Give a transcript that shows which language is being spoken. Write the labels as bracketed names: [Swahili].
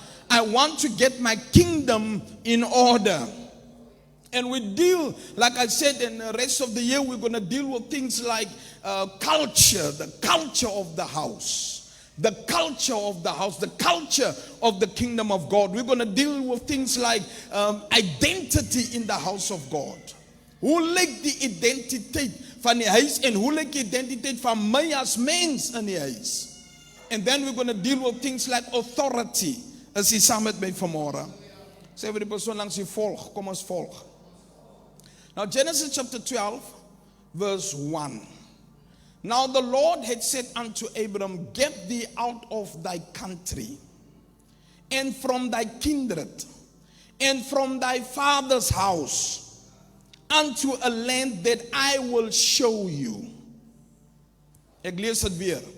[English] I want to get my kingdom in order. And we deal, like I said, in the rest of the year, we're going to deal with things like culture, the culture of the house. The culture of the house, the culture of the kingdom of God. We're going to deal with things like identity in the house of God. [Afrikaans] Hoe lyk die identiteit van die huis en hoe lyk die identiteit van my as mens in die huis? [English] And then we're going to deal with things like authority. [Afrikaans] As jy saam met my vanmôre. Sê vir die persoon langs jy volg, kom ons volg. [English] Now Genesis chapter 12 verse 1. Now the Lord had said unto Abram, get thee out of thy country, and from thy kindred, and from thy father's house, unto a land that I will show you. [Afrikaans] Ek lees dit weer.